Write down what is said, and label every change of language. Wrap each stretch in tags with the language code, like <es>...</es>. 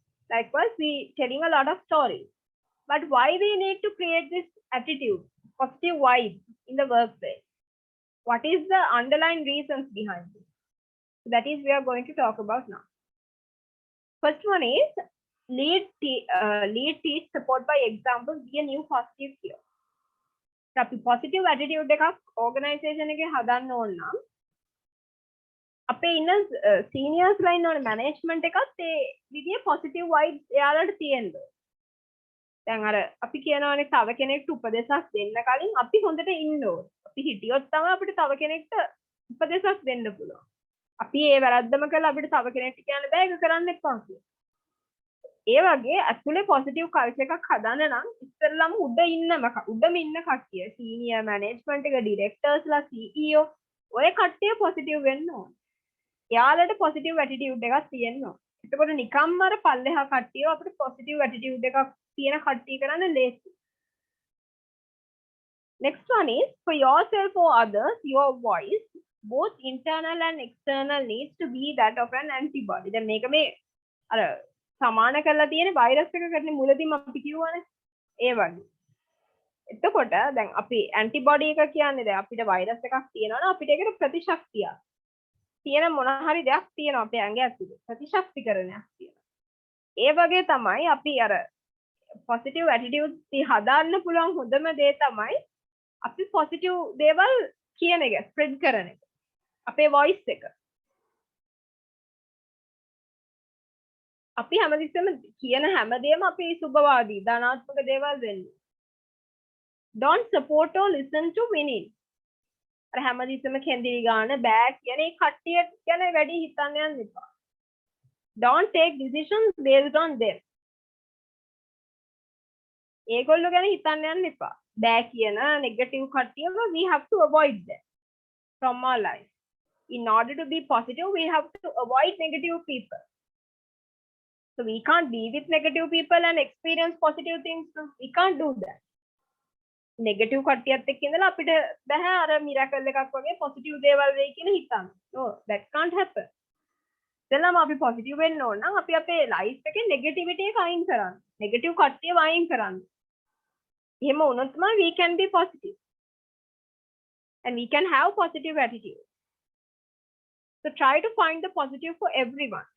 <en>Likewise, we telling a lot of stories. But why we need to create this attitude, positive vibe in the workplace? What is the underlying reasons behind this? That is we are going to talk about now. First one is lead, teach, support by example, be a new positive here.</en> <si>අපි positive attitude එකක් organization එකේ හදන්න ඕන නම් අපේ ඉන්න seniors ලා ඉන්න ඕනේ management එකත් ඒ විදිහේ positive vibes එයාලට තියෙන්න ඕනේ. දැන් අර අපි කියනවානේ තව කෙනෙක්ට උපදේශයක් දෙන්න කලින් අපි හොඳට ඉන්න ඕනේ. අපි හිටියොත් තමයි අපිට තව කෙනෙක්ට උපදේශයක් දෙන්න පුළුවන්. අපි ඒ වැරද්දම කළා අපිට තව කෙනෙක්ට කියන්න බෑ ඒක කරන්න එපා කියලා. ඒ වගේ ඇතුලේ positive culture එකක් හදන්න නම් ඉස්සෙල්ලාම උඩම ඉන්න කට්ටිය senior management එක directors ලා CEO ඔය කට්ටිය positive වෙන්න ඕනේ. එයාලට positive attitude එකක් තියෙන්න ඕනේ. එතකොට නිකම්ම අර පල්ලෙහා කට්ටිය අපිට positive attitude එකක් තියෙන කට්ටිය කරන්න ලේසි.</si> <en>Next one is for yourself or others, your voice, both internal and external, needs to be that of an antibody.</en> <si>දැන් මේක මේ අර සමාන කරලා තියෙන වෛරස් එකකට මුලදීම අපි කියවනේ ඒ වගේ. එතකොට දැන් අපි ඇන්ටිබොඩි එක කියන්නේ දැන් අපිට වෛරස් එකක් තියෙනවනේ අපිට ඒකට ප්‍රතිශක්තිය තියෙන මොන හරි දෙයක් තියෙනවා අපේ ඇඟ ඇතුලේ ප්‍රතිශක්තිකරණයක් තියෙනවා. ඒ වගේ තමයි අපි අර positive attitudes හදාන්න පුළුවන් හොඳම දේ තමයි අපි positive දේවල් කියන එක spread කරන එක. අපේ voice එක. අපි හැමතිස්සෙම කියන හැමදේම අපි සුබවාදී ධනාත්මක දේවල් වෙන්නේ.</si> <en>Don't support or listen to winning.</en> <si>අර හැමතිස්සෙම කෙන්දිරි ගන්න බෑ කියන ඒ කට්ටිය ගැන වැඩි හිතන්න යන්න එපා.</si> <en>Don't take decisions based on them.</en> <si>ඒගොල්ලෝ ගැන හිතන්න යන්න එපා. බෑ කියන negative කට්ටියව</si> <en>we have to avoid them from our life. In order to be positive, we have to avoid negative people. So we can't be with negative people and experience positive things. We can't do that.</en> <si>Negative කට්ටියත් එක්ක ඉඳලා අපිට බෑ අර miracle එකක් වගේ positive දේවල් වෙයි කියලා හිතන්න.</si> <en>No, that can't happen.</en> <si>ඉතලම අපි positive වෙන්න ඕන නම් අපි අපේ life එකේ negativity එක අයින් කරන්න. negative කට්ටියව අයින් කරන්න. එහෙම වුණොත් තමයි</si> <en>we can be positive. And we can have positive attitude. So try to find the positive for everyone.</en>